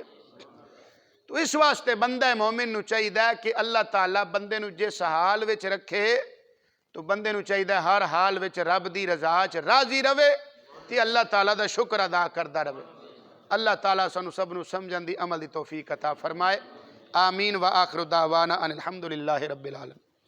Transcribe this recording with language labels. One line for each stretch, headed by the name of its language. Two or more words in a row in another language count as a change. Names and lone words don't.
Punjabi: تو اس واسطے بندہ مومن نوں چاہیدا کہ اللہ تعالیٰ بندے نوں جس حال وچ رکھے تو بندے نوں چاہیدا ہر حال وچ رب دی رضا چ راضی رہوے تے اللہ تعالیٰ دا شکر ادا کردا رہوے. اللہ تعالیٰ سانوں سب نوں سمجھن دی عمل دی توفیق عطا فرمائے.
Arabic: آمين وآخر دعوانا أن الحمد لله رب العالمين.